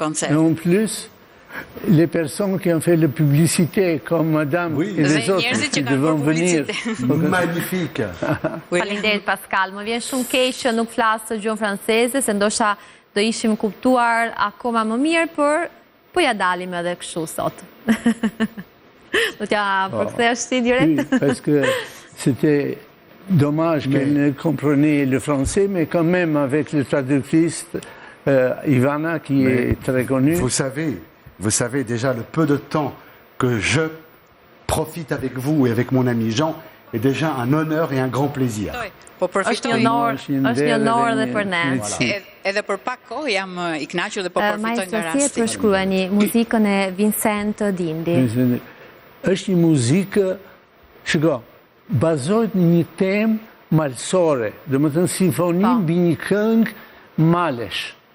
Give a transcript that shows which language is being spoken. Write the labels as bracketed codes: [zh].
[fr] Et en plus, les personnes qui ont fait la publicité, comme madame et les autres qui devront venir. Magnifique. [sq] Faleminderit Pascal, më vjen shumë keq që nuk flas gjuhën franceze, se ndoshta do ishim kuptuar akoma më mirë, por po ja dalim edhe kështu sot. Do t'ja përkthesh ti direkt? [fr] Oui, parce que c'était dommage qu'elle ne comprenait le français, mais quand même avec le traductrice Ivana qui est très connue. Vous savez déjà le peu de temps que je profite avec vous et avec mon ami Jean est déjà un honneur et un grand plaisir. [sq] Është një honor edhe për ne. Edhe për pak kohë jam i kënaqur dhe po përfitoj nga rasti. Si e përshkruani muzikën e Vincent Dandy? Është një muzikë, shiko, bazohet në një temë malsore, domethënë simfoni mbi një këngë malesh.